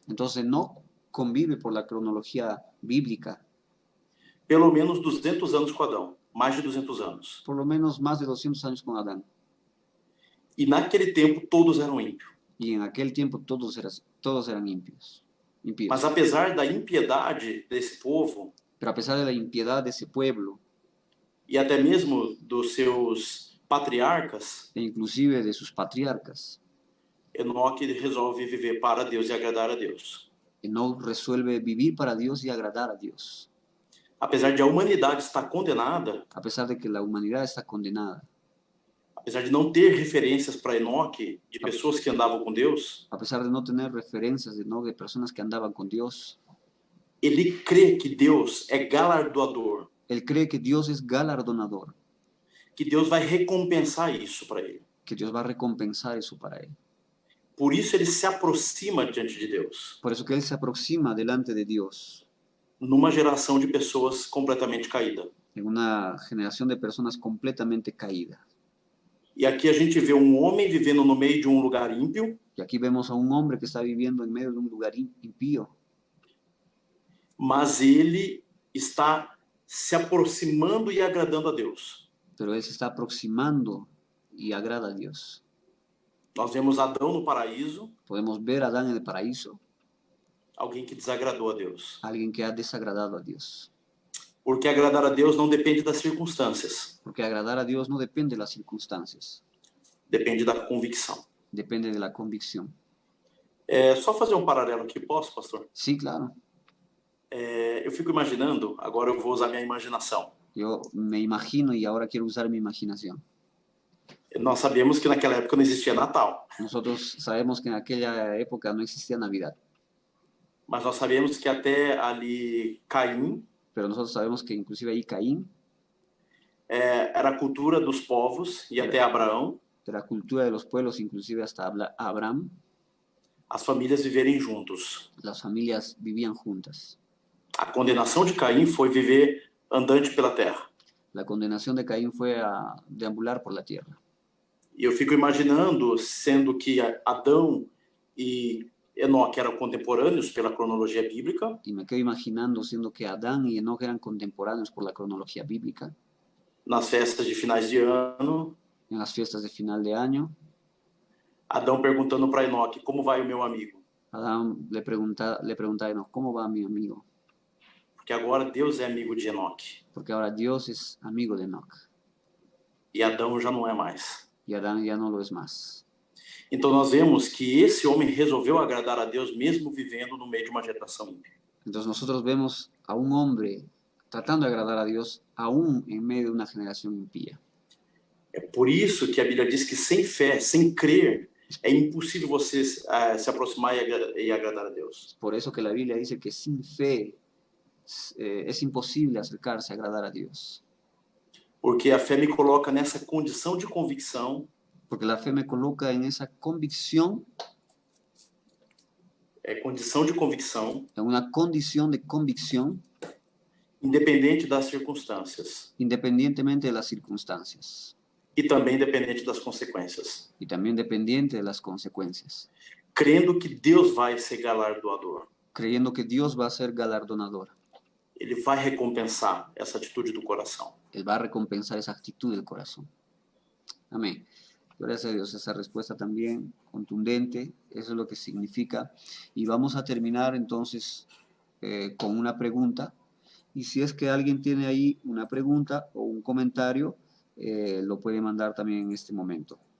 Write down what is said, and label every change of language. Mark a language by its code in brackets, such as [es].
[es] Entonces Enoch convive por la cronología bíblica [pt] pelo menos 200 anos com Adão. Mais de 200 anos. [es] por lo menos más de 200 años con Adán. [pt] E naquele tempo, todos eram ímpios. [es] Y en aquel tiempo todos eran impíos. [pt] Mas apesar da impiedade desse povo, [es] pero a pesar de la impiedad de ese pueblo, [pt] e até mesmo dos seus patriarcas, [es] e inclusive de sus patriarcas, [pt] Enoque resolve viver para Deus e agradar a Deus. [es] Enoch resuelve vivir para Dios y agradar a Dios. [pt] Apesar de a humanidade estar condenada, [es] A pesar de que la humanidad está condenada, [pt] apesar de não ter referências para Enoque de pessoas que andavam com Deus, [es] a pesar de no tener referencias de Enoch de personas que andaban con Dios, [pt] ele crê que Deus é galardoador, [es] él cree que Dios es galardonador, [pt] que Deus vai recompensar isso para ele. [es] que Dios va a recompensar eso para él. [pt] Por isso ele se aproxima diante de Deus, [es] Por eso que él se aproxima delante de Dios [pt] numa geração de pessoas completamente caídas. [es] en una generación de personas completamente caídas. [pt] E aqui a gente vê um homem vivendo no meio de um lugar ímpio, [es] Y aquí vemos a un hombre que está viviendo en medio de un lugar impío, [pt] mas ele está se aproximando e agradando a Deus. [es] pero él se está aproximando y agrada a Dios. [pt] Nós vemos Adão no paraíso, [es] Podemos ver a Adán en el paraíso, [pt] alguém que desagradou a Deus. [es] alguien que ha desagradado a Dios. [pt] Porque agradar a Deus não depende das circunstâncias, [es] Porque agradar a Dios no depende de las circunstancias, [pt] depende da convicção. [es] depende de la convicción. [pt] Só fazer um paralelo aqui, posso, pastor? [es] Sí, claro. [pt] Eu fico imaginando, agora eu vou usar minha imaginação. [es] Yo me imagino y ahora quiero usar mi imaginación. [pt] Nós sabemos que naquela época não existia Natal, [es] Nosotros sabemos que en aquella época no existía Navidad, [pt] mas nós sabemos que até ali Caim [es] pero nosotros sabemos que inclusive ahí Caín, [pt] era a cultura dos povos e até Abraão, [es] de la cultura de los pueblos, inclusive hasta Abraham, [pt] as famílias viverem juntos. [es] las familias vivían juntas. [pt] A condenação de Caim foi viver andante pela terra. [es] La condenación de Caín fue a deambular por la tierra. [pt] E eu fico imaginando, sendo que Adão e Enoque eram contemporâneos pela cronologia bíblica, [es] Y me quedo imaginando, siendo que Adán y Enoc eran contemporáneos por la cronología bíblica, [pt] nas festas de finais de ano, [es] en las fiestas de final de año, [pt] Adão perguntando para Enoque, como vai o meu amigo? [es] Adán le pregunta a Enoc, ¿cómo va mi amigo? [pt] Porque agora Deus é amigo de Enoque. [es] Porque ahora Dios es amigo de Enoc [pt] E Adão já não é mais. [es] y Adán ya no lo es más. [pt] Então nós vemos que esse homem resolveu agradar a Deus mesmo vivendo no meio de uma geração ímpia. [es] Entonces nosotros vemos a un hombre tratando de agradar a Dios aún en medio de una generación impía. [pt] É por isso que a Bíblia diz que sem fé, sem crer, é impossível você se aproximar e agradar a Deus. [es] Por eso que la Biblia dice que sin fe es imposible acercarse a agradar a Dios. [pt] Porque a fé me coloca nessa condição de convicção, [es] Porque la fe me coloca en esa convicción, en una condición de convicción, [pt] independente das circunstâncias [es] independientemente de las circunstancias [pt] e também independente das consequências, [es] y también dependiente de las consecuencias, [pt] crendo que Deus vai ser galardoador. [es] creyendo que Dios va a ser galardonador. [pt] Ele vai recompensar essa atitude do coração. [es] Él va a recompensar esa actitud del corazón. Amén. Gracias a Dios, esa respuesta también contundente, eso es lo que significa. Y vamos a terminar entonces con una pregunta. Y si es que alguien tiene ahí una pregunta o un comentario, lo puede mandar también en este momento.